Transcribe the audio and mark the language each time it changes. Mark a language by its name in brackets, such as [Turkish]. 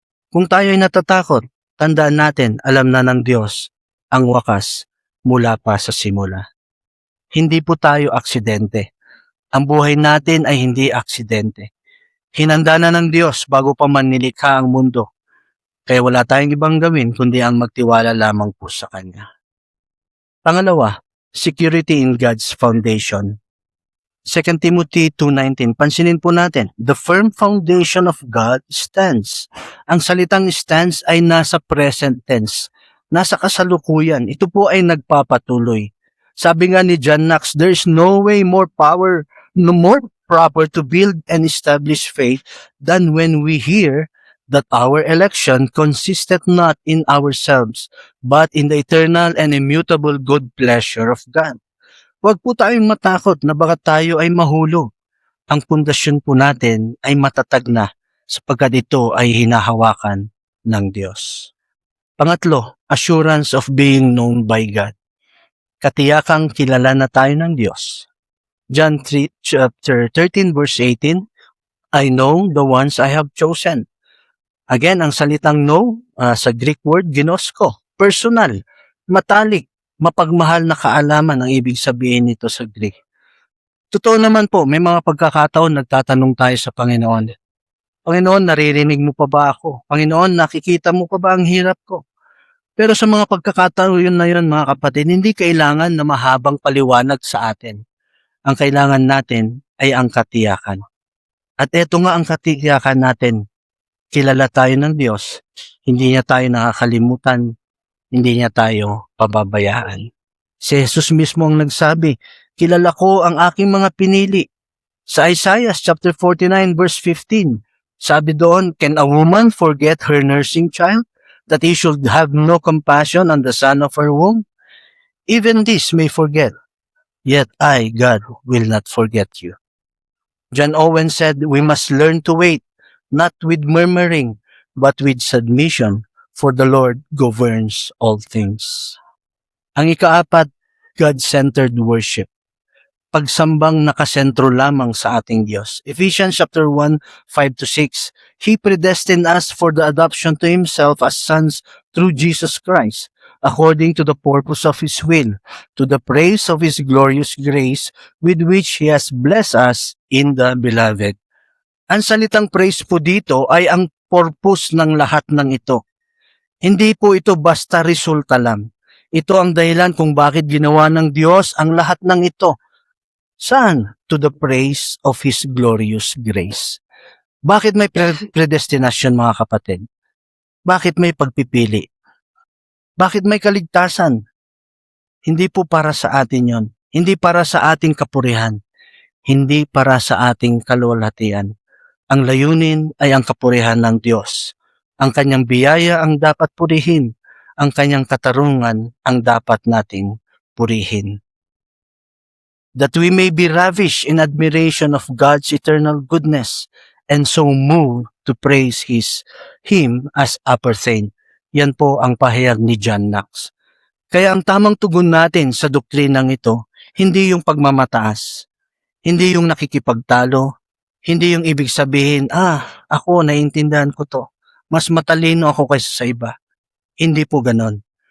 [Filipino] Kung tayo ay natatakot, tandaan natin alam na ng Diyos ang wakas mula pa sa simula. Hindi po tayo aksidente. Ang buhay natin ay hindi aksidente. Hinanda na ng Diyos bago pa man nilikha ang mundo. Kaya wala tayong ibang gawin kundi ang magtiwala lamang po sa Kanya. [English] Pangalawa, security in God's foundation. 2 Timothy 2:19, [Filipino] pansinin po natin, [English] the firm foundation of God stands. [Filipino] Ang salitang stands ay nasa present tense, nasa kasalukuyan. Ito po ay nagpapatuloy. Sabi nga ni [English] John Knox, there's no way more proper to build and establish faith than when we hear that our election consisted not in ourselves, but in the eternal and immutable good pleasure of God. [Filipino] Huwag po tayong matakot na baka tayo ay mahulog. Ang pundasyon po natin ay matatag na sapagkat ito ay hinahawakan ng Diyos. [English] Pangatlo, assurance of being known by God. [Filipino] Katiyakang kilala na tayo ng Diyos. [English] John 3, chapter 13 verse 18, I know the ones I have chosen. [Filipino] Again, ang salitang know sa Greek word ginosko, personal, matalik, mapagmahal na kaalaman ang ibig sabihin nito sa Greek. Totoo naman po, may mga pagkakataon nagtatanong tayo sa Panginoon. Panginoon, naririnig mo pa ba ako? Panginoon, nakikita mo pa ba ang hirap ko? Pero sa mga pagkakataon na yun, mga kapatid, hindi kailangan na mahabang paliwanag sa atin. Ang kailangan natin ay ang katiyakan. At eto nga ang katiyakan natin. Kilala tayo ng Diyos. Hindi niya tayo nakakalimutan. Hindi niya tayo pababayaan. Si Jesus mismo ang nagsabi, kilala ko ang aking mga pinili. [English] Sa Isaiah chapter 49 verse 15, [Filipino] sabi doon, [English] can a woman forget her nursing child, that he should have no compassion on the son of her womb? Even this may forget, yet I, God, will not forget you. John Owen said, we must learn to wait, not with murmuring, but with submission, for the Lord governs all things. [Filipino] Ang ikaapat, [English] God-centered worship. [Filipino] Pagsambang nakasentro lamang sa ating Diyos. [English] Ephesians chapter 1, 5-6, He predestined us for the adoption to Himself as sons through Jesus Christ, according to the purpose of His will, to the praise of His glorious grace, with which He has blessed us in the Beloved. [Filipino] Ang salitang praise po dito ay ang purpose ng lahat ng ito. Hindi po ito basta resulta lang. Ito ang dahilan kung bakit ginawa ng Diyos ang lahat ng ito. Saan? [English] To the praise of His glorious grace. [Filipino] Bakit may predestination, mga kapatid? Bakit may pagpipili? Bakit may kaligtasan? Hindi po para sa atin yon. Hindi para sa ating kapurihan. Hindi para sa ating kaluwalhatian. Ang layunin ay ang kapurihan ng Diyos. Ang kanyang biyaya ang dapat purihin. Ang kanyang katarungan ang dapat nating purihin. [English] That we may be ravished in admiration of God's eternal goodness and so moved to praise Him as appertain. [Filipino] Yan po ang pahayag ni John Knox. Kaya ang tamang tugon natin sa doktrinang ito, hindi yung pagmamataas, hindi yung nakikipagtalo, hindi yung ibig sabihin, ako naiintindihan ko to, mas matalino ako kaysa sa iba. Hindi po ganon.